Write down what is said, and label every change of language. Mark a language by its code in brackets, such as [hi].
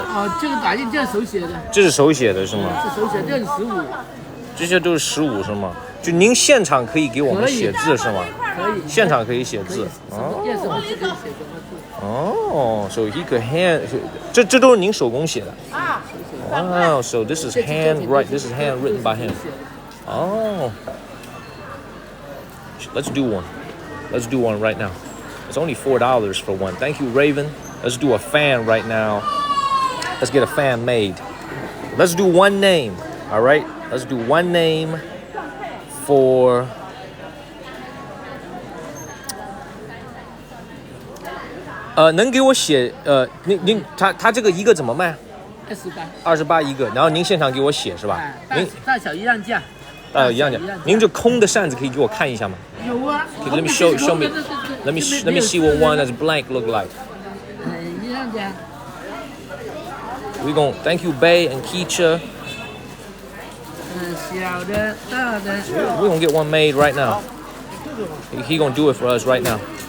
[zh] 哦，这个打印这是手写的。这是手写的是吗？是手写，这是15。这些都是15是吗？就您现场可以给我们写字是吗？可以。现场可以写字。哦， [en] so he could hand， [zh] 这都是您手工写的。 [en] Wow, so this is This is handwritten by him. Oh. Let's do one. Let's do one right now. It's only $4 for one. Thank you, Raven. Let's do a fan right now. Let's get a fan made. Let's do one name. All right? Let's do one name for... [zh] 能给我写他这个一个怎么卖？28一个，然后您现场给我写是吧？您大小一样价。一样价。您这空的扇子可以给我看一下吗？有啊。 [en] Let me show me. Let me see what one that's blank look like. [zh] 一样价。 [en] We gon' thank you, Bay and Keisha. [zh] 小的、大的。 [en] We gonna get one made right now. He gonna do it for us right now.